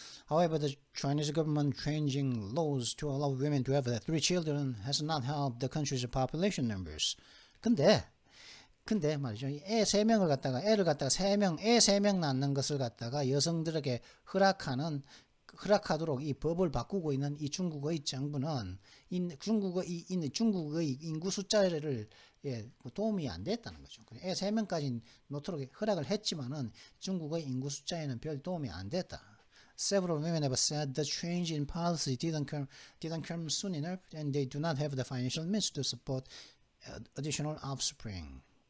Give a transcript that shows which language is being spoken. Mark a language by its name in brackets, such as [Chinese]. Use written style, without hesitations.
[English] However, the Chinese government changing laws to allow women to have 3 children has not helped the country's population numbers. [Korean] 근데 말이죠. 애를 갖다가 3명, 애 3명 낳는 것을 갖다가 여성들에게 허락하도록 이 법을 바꾸고 있는 이 중국의 정부는 중국의 인구 숫자를 도움이 안 됐다는 거죠. 애 3명까지 놓도록 허락을 했지만은 중국의 인구 숫자에는 별 도움이 안 됐다. [English] Several women have said the change in policy didn't come soon enough and they do not have the financial means to support additional offspring.